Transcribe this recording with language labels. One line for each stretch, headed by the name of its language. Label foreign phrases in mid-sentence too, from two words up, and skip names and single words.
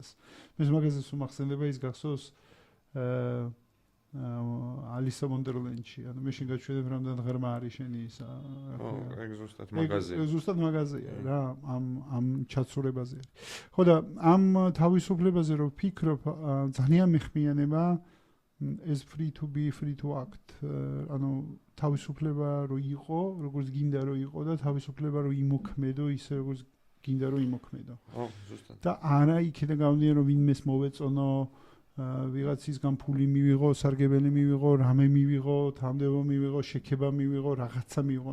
Georgian: მე მაგაზე სულ მახსენდება ის გახსოვს ალისა ვონდერლენდში, ანუ მე შენ გაჩვენებ რამდენ ღრმა არის შენი ისა. ეგ ზუსტად მაღაზია. ეგ ზუსტად მაღაზია რა, ამ ჩაცურებაზე. ხო და ამ თავისუფლებაზე რომ ვფიქრობ, ძალიან მეხმიანება ეს
English: free to be, free to act,
Georgian: ანუ თავისუფლება რომ იყო, როგორც გინდა რომ იყო და თავისუფლება რომ იმოქმედო ისე როგორც გინდა რომ იმოქმედო. ხო, ზუსტად. და არა იქიდან გამომდინარე რომ ვინმეს მოვეწონო ვიღაცისგან ფული მივიღო, სარგებელი მივიღო, რამე მივიღო, თამდევო მივიღო, შექება მივიღო, რაღაცა მივიღო.